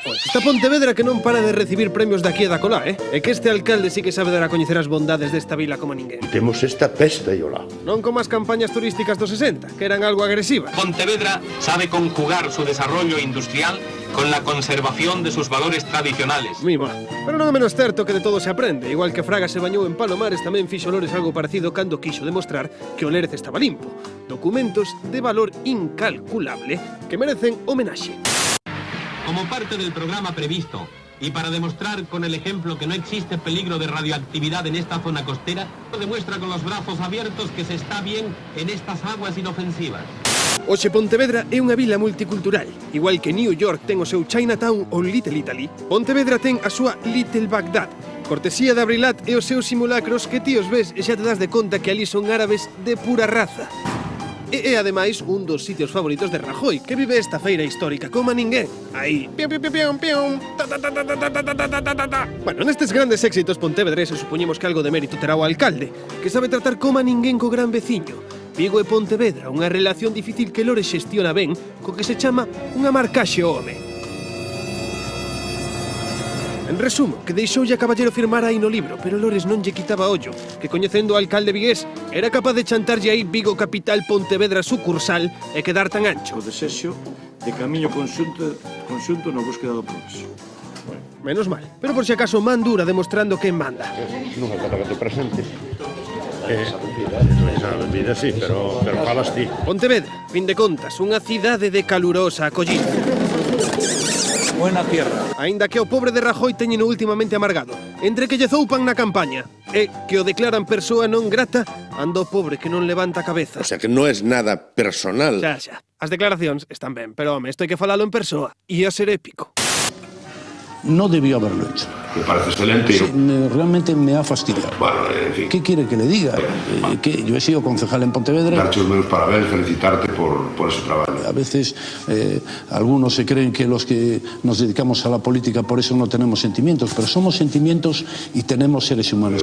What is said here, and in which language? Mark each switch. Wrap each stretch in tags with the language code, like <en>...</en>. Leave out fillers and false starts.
<gl>Está Pontevedra que non para de recibir premios daqui e da colá, E que este alcalde sí que sabe dar a coñecer as bondades desta vila como ninguén. Temos esta pesta e olá. Non como as campañas turísticas dos 60, que eran algo agresivas.</gl> <es>Pontevedra sabe conjugar su desarrollo industrial con la conservación de sus valores tradicionales.</es> <gl>Mima, pero non é menos certo que de todo se aprende. Igual que Fraga se bañou en Palomares, tamén fixo Lores algo parecido cando quixo demostrar que o Lérez estaba limpo. Documentos de valor incalculable que merecen homenaxe.</gl> <es>Como parte del programa previsto y para demostrar con el ejemplo que no existe peligro de radioactividad en esta zona costera, demuestra con los brazos abiertos que se está bien en estas aguas inofensivas.</es> <gl>Hoxe Pontevedra é unha vila multicultural. Igual que New York ten o seu Chinatown ou Little Italy, Pontevedra ten a súa Little Bagdad. Cortesía de Abrilat e os seus simulacros que ti os ves e xa te das de conta que ali son árabes de pura raza. E é, ademais, un dos sitios favoritos de Rajoy, que vive esta feira histórica como a ninguén. Aí, pium, pium, pium, pium, ta, ta, ta, ta, ta, ta, ta, ta, ta, ta. Bueno, nestes grandes éxitos pontevedreses supoñemos que algo de mérito terá o alcalde, que sabe tratar como a ninguén co gran veciño. Vigo e Pontevedra, unha relación difícil que Lores xestiona ben, co que se chama unha marcaxe ao home. En resumo, que deixoulle a Caballero firmar aí no libro, pero Lores non lle quitaba ollo, que coñecendo o alcalde vigués, era capaz de chantarlle aí Vigo capital Pontevedra sucursal e quedar tan ancho. O desexo de camiño conxunto no búsqueda do progreso. Menos mal, pero por si acaso man dura demostrando quen manda. Non é para que te presentes. Esa vida sí, pero falas ti. Pontevedra, fin de contas, unha cidade de calurosa acollida.</gl> <es>Buena tierra.</es> <gl>Aínda que o pobre de Rajoy teñeno últimamente amargado, entre que lle zoupan na campaña e que o declaran persoa non grata, anda o pobre que non levanta a cabeza. O sea que non é nada personal. Xa. As declaracións están ben, pero home, isto hai que falalo en persoa. E a ser épico.</gl> <es>no debió haberlo hecho. Me parece excelente. Sí, realmente me ha fastidiado. Bueno, en fin. ¿Qué quiere que le diga? Que yo he sido concejal en Pontevedra.</es> <gl>Darte os meus parabéns, felicitarte por ese traballo.</gl> <es>A veces algunos se creen que los que nos dedicamos a la política por eso no tenemos sentimientos, pero somos sentimientos y tenemos seres humanos.</es>